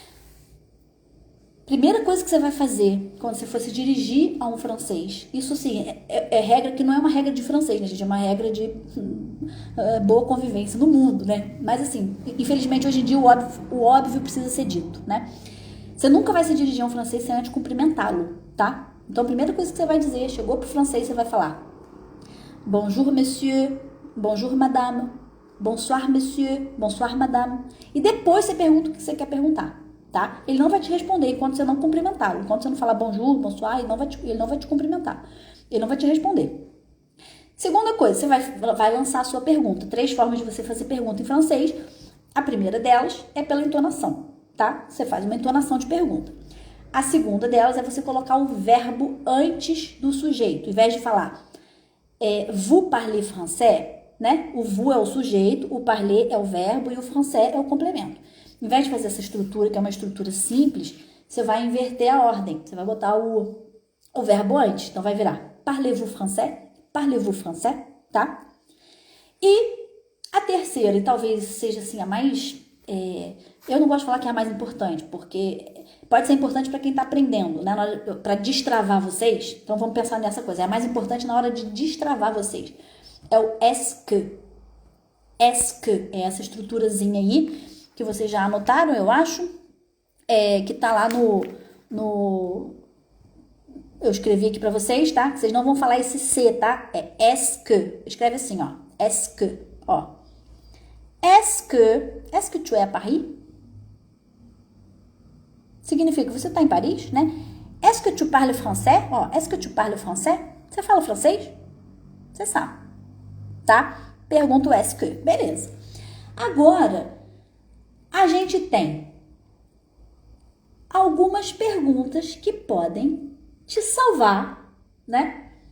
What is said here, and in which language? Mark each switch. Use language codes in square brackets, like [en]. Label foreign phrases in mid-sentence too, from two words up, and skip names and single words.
[pt] Primeira coisa que você vai fazer quando você for se dirigir a um francês, isso sim, é regra que não é uma regra de francês, né, gente? É uma regra de boa convivência no mundo, né? Mas assim, infelizmente hoje em dia o óbvio precisa ser dito, né? Você nunca vai se dirigir a um francês sem antes cumprimentá-lo, tá? Então a primeira coisa que você vai dizer, chegou pro francês, você vai falar [fr] bonjour monsieur, bonjour madame, bonsoir monsieur, bonsoir madame. [pt] E depois você pergunta o que você quer perguntar. Tá? Ele não vai te responder enquanto você não cumprimentá-lo. Enquanto você não falar [fr] bonjour, bonsoir, [pt] ele não vai te cumprimentar. Ele não vai te responder. Segunda coisa, você vai lançar a sua pergunta. 3 formas de você fazer pergunta em francês. A primeira delas é pela entonação, tá? Você faz uma entonação de pergunta. A segunda delas é você colocar o verbo antes do sujeito. Ao invés de falar [fr] vous parlez français, [pt] né? O vous é o sujeito, o parler é o verbo e o français é o complemento. Em vez de fazer essa estrutura, que é uma estrutura simples, você vai inverter a ordem. Você vai botar o verbo antes. Então, vai virar [fr] parlez-vous français? Parlez-vous français? [pt] Tá? E a terceira, e talvez seja assim a mais... eu não gosto de falar que é a mais importante, porque pode ser importante para quem tá aprendendo, né? Para destravar vocês. Então vamos pensar nessa coisa. É a mais importante na hora de destravar vocês. É o [fr] est que. Est que [pt] é essa estruturazinha aí que vocês já anotaram, eu acho, que tá lá no eu escrevi aqui para vocês, tá? Vocês não vão falar esse C, tá? É [fr] est que. [pt] Escreve assim, ó. [fr] Est que, ó. Est que tu es à Paris? [pt] Significa que você tá em Paris, né? [fr] Est-ce que tu parles français? Ó, est-ce que tu parles français? [pt] Você fala francês? Você sabe, tá? Pergunta o [fr] est que. [pt] Beleza. Agora, a gente tem algumas perguntas que podem te salvar, né?